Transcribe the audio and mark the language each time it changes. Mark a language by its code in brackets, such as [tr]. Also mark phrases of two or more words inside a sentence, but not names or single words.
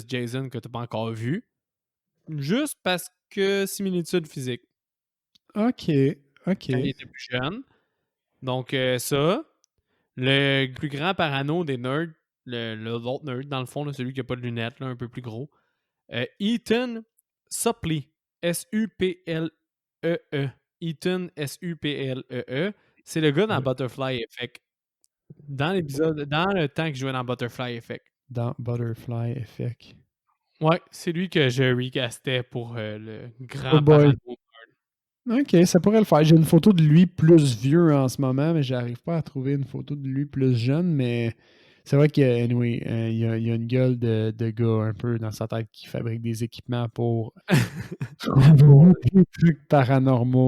[fr] Jason que tu n'as pas encore vu. Juste parce que similitude physique. OK. Quand il était plus jeune. Donc, ça. Le plus grand parano des nerds, l'autre nerd, dans le fond, là, celui qui n'a pas de lunettes, là, un peu plus gros. Ethan Suplee. S-U-P-L-E-E. Ethan S-U-P-L-E-E. C'est le gars dans Butterfly Effect. Dans le temps qu'il jouait dans Butterfly Effect. Dans Butterfly Effect. Ouais, c'est lui que je recastais pour le grand parano. OK, ça pourrait le faire. J'ai une photo de lui plus vieux en ce moment, mais j'arrive pas à trouver une photo de lui plus jeune, mais c'est vrai qu'il y a une gueule de gars un peu dans sa tête qui fabrique des équipements pour des trucs paranormaux.